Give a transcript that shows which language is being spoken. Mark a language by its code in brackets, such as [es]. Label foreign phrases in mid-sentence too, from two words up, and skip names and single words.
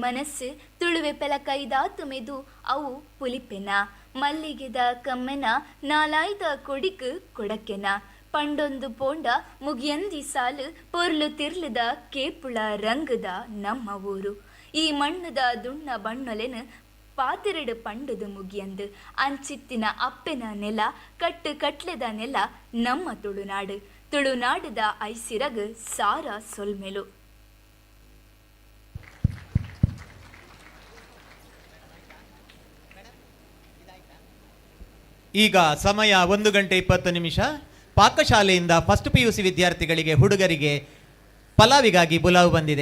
[tcy] ಐಸ್ ತುಳುವೆ ಪೆಲಕೈದ ತುಮೆದು ಅವು ಪುಲಿಪೆನ ಮಲ್ಲಿಗೆದ ಕಮ್ಮೆನ ನಾಲಾಯ್ದ ಕೊಡಿಕ್ ಕೊಡಕೆನ ಪಂಡೊಂದು ಪೋಂಡ ಮುಗಿಯಂದಿ ಸಾಲು ಪೊರ್ಲು ತಿರ್ಲದ ಕೇಪುಳ ರಂಗದ ನಮ್ಮ ಊರು ಈ ಮಣ್ಣದ ದುಣ್ಣ ಬಣ್ಣೊಲೆನ ಪಾತಿರಡು ಪಂಡದು ಮುಗಿಯಂದು ಅಂಚಿತ್ತಿನ ಅಪ್ಪೆನ ನೆಲ ಕಟ್ಟು ಕಟ್ಲೆದ ನೆಲ ನಮ್ಮ ತುಳುನಾಡು ತುಳುನಾಡದ ಐಸಿರಗ್ ಸಾರ ಸೊಲ್ಮೆಲು. [kn] ಈಗ ಸಮಯ 1:20 ಪಾಕಶಾಲೆಯಿಂದ ಫಸ್ಟ್ PUC ವಿದ್ಯಾರ್ಥಿಗಳಿಗೆ ಹುಡುಗರಿಗೆ ಪಲಾವಿಗಾಗಿ ಬುಲಾವು ಬಂದಿದೆ.